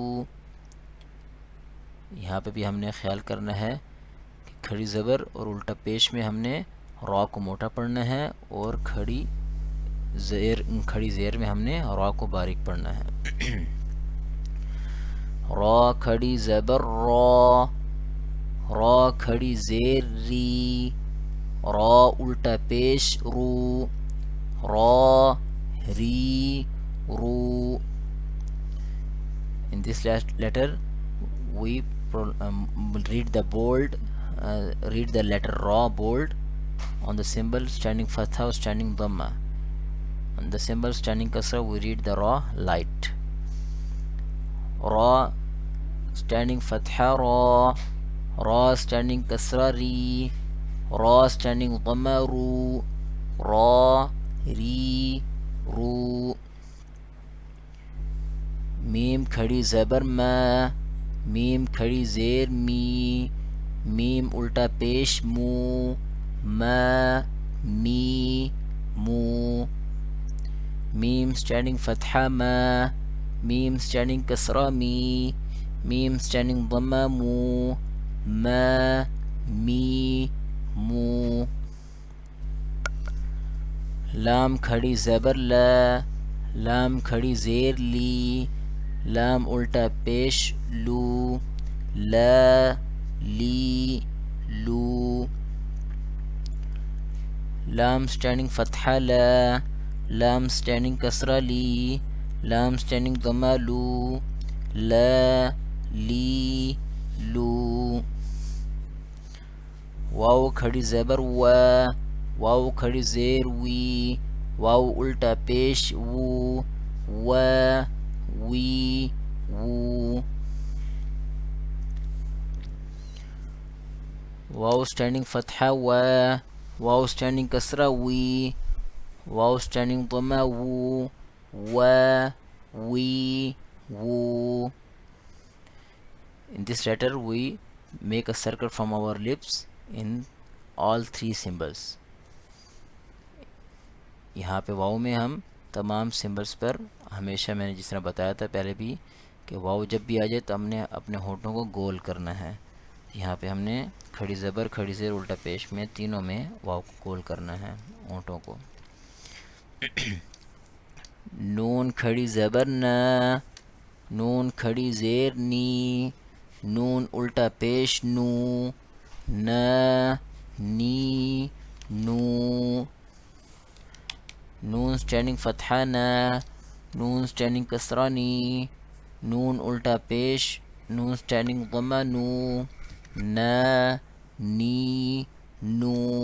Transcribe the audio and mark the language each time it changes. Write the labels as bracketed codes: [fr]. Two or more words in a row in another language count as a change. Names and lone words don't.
[ur] یہاں پہ بھی ہم نے خیال کرنا ہے کہ کھڑی زبر اور الٹا پیش میں ہم نے را کو موٹا پڑھنا ہے، اور کھڑی زیر میں ہم نے را کو باریک پڑھنا ہے. را کھڑی زبر را، را کھڑی زیر ری، را الٹا پیش رو، را ری رو. [en] In this last letter we read the letter ra bold on the symbol standing fatha or standing dhamma. On the symbol standing kasra we read the ra light. Ra standing fatha ra، را standing kasra ری، را standing dhamma رو، [ur] را ری رو. میم کھڑی زبر ما، میم کھڑی زیر می، میم الٹا پیش مو، ما می مو. میم standing فتحہ ما، میم standing کسرہ می، میم standing ضمہ مو، ما می مو. لام کھڑی زبر لا، لام کھڑی زیر لی، لام الٹا پیش لو، لا لی لو. لام standing فتحہ لا، لام standing کسرہ لی، لام standing ضمہ لو، لا لی لو. واو کھڑی زبر وا، واو کھڑی زیر وی، واو الٹا پیش وو، وا وی وو. واو standing فتحہ وا، واو standing کسرہ وی، واو standing ضمہ وو، وا وی وو. [en] In this letter we make a circle from our lips in all three symbols. [ur] یہاں پہ واؤ میں ہم تمام سمبلس پر ہمیشہ، میں نے جس طرح بتایا تھا پہلے بھی، کہ واؤ جب بھی آ جائے تو ہم نے اپنے ہونٹوں کو گول کرنا ہے. یہاں پہ ہم نے کھڑی زبر، کھڑی زیر، الٹا پیش میں تینوں میں واؤ کو گول کرنا ہے ہونٹوں کو. نون کھڑی زبر نا، نون کھڑی زیر نی، نون الٹا پیش نو، نا نی نو. نون standing فتحہ نا، نون standing کسرہ نی، نون الٹا پیش، نون standing ضمہ نو، نا نی نو.